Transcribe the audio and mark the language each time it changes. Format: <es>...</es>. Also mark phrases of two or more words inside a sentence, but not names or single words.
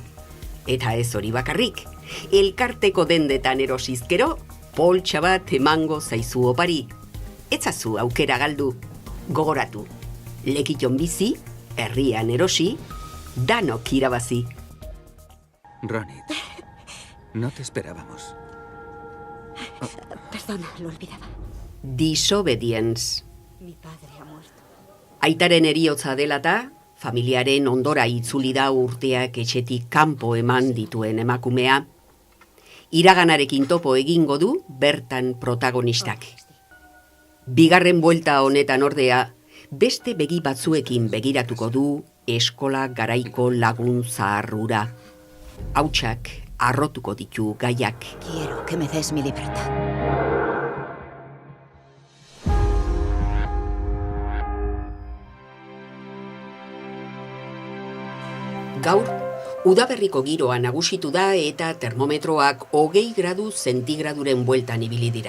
<eu>Eta ez hori bakarrik, elkarteko dendetan erosizkero, poltsa bat emango zaizu opari. Etzazu aukera galdu, gogoratu. Lekiton bizi, herrian erosi, danok irabazi.</eu> <es>Ronit, no te esperábamos. Perdona, lo olvidaba. Disobedience. Mi padre ha muerto.</es> <eu>Aitaren eriotza delata, familiaren ondora itzuli da urteak etxetik kanpo eman dituen emakumea. Iraganarekin topo egingo du bertan protagonistak. Bigarren buelta honetan ordea, beste begi batzuekin begiratuko du eskola garaiko lagun zaharrura. Hautsak arrotuko ditu gaiak.</eu> <es>Quiero que me des mi libertad.</es> <eu>Gaur, udaberriko giroa nagusitu da eta termometroak 20 gradu zentigraduren bueltan ibili dira.</eu>